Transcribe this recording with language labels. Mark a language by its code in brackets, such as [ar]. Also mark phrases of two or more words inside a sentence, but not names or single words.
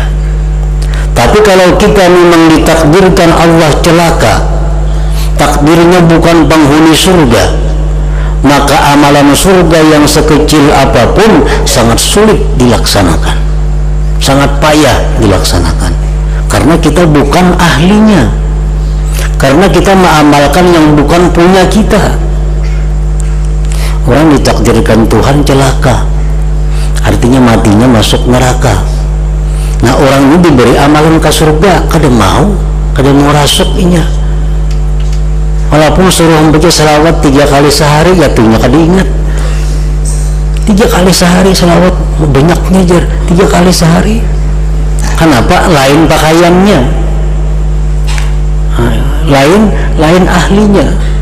[id] Tapi kalau kita memang ditakdirkan Allah celaka, takdirnya bukan penghuni surga, maka amalan surga yang sekecil apapun sangat sulit dilaksanakan, sangat payah dilaksanakan, karena kita bukan ahlinya, karena kita mengamalkan yang bukan punya kita. Orang ditakdirkan Tuhan celaka, artinya matinya masuk neraka. Nah orang ini diberi amalan ke surga, kada mau rasuknya. Walaupun suruh membaca salawat 3 kali sehari, ya tuhnya kada ingat. 3 kali sehari salawat banyaknya jar, 3 kali sehari. Kenapa? Lain pakaiannya, lain ahlinya.